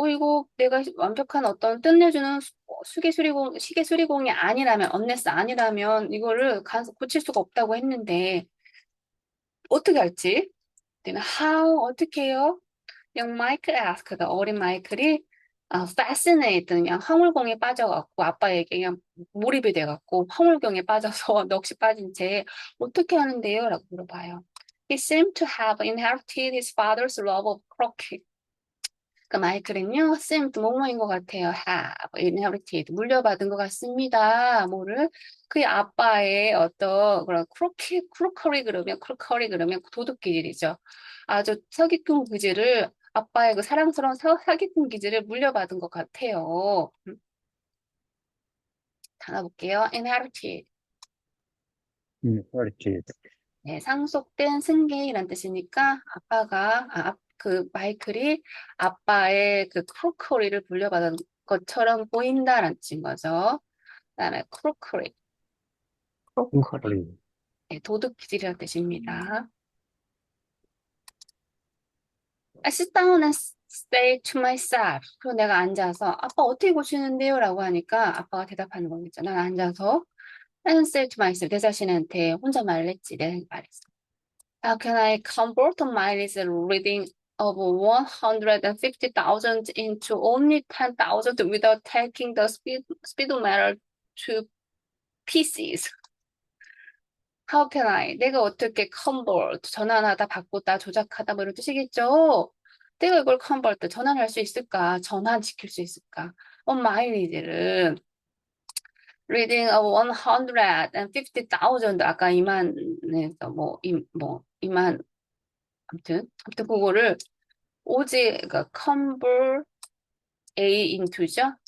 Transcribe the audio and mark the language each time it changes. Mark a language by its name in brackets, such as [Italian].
[Korean] 이거 내가 완벽한 어떤 끝내주는 시계 수리공이 아니라면, 언레스 아니라면 이거를 고칠 수가 없다고 했는데 어떻게 할지? 그때는 [English] how [Korean] 어떻게 해요? [English] young Michael asked [Korean] 어린 마이클이 [English] fascinate [Korean] 그냥 황홀공에 빠져갖고 아빠에게 그냥 몰입이 돼갖고 황홀경에 빠져서 넋이 빠진 채 어떻게 하는데요? 라고 물어봐요. [English] He seemed to have inherited his father's love of croquet. [Korean] 그 마이클은요, [English] seemed [Korean] 뭐뭐인 것 같아요. [English] have inherited [Korean] 물려받은 것 같습니다. 뭐를 그의 아빠의 어떤 그런 크로커리 그러면 도둑 기질이죠. 아주 사기꾼 기질을 아빠의 그 사랑스러운 사기꾼 기질을 물려받은 것 같아요. 하나 볼게요. inherited. 이렇게, 네, 상속된 승계이란 뜻이니까 그 마이클이 아빠의 그 크로커리를 물려받은 것처럼 보인다라는 뜻인 거죠. 그다음에 크로커리, 크로커리. 루커리, 네, 도둑 기질이라는 뜻입니다. [English] I sit down and say to myself. [Korean] 그리고 내가 앉아서 아빠 어떻게 고치는데요? 라고 하니까 아빠가 대답하는 거겠죠. 난 앉아서 [English] and say to myself. [Korean] 내 자신한테 혼자 말했지. 내 말했어. [English] How can I convert my reading of 150,000 into only 10,000 without taking the speedometer to pieces? How can I? [Korean] 내가 어떻게 convert, 전환하다, 바꾸다, 조작하다 뭐 이런 뜻이겠죠? 내가 이걸 convert, 전환할 수 있을까? 전환시킬 수 있을까? [English] On my reading of 150,000 [Korean] 아까 2만에서 뭐 2만 아무튼 그거를 오직 그러니까 [English] convert A into죠.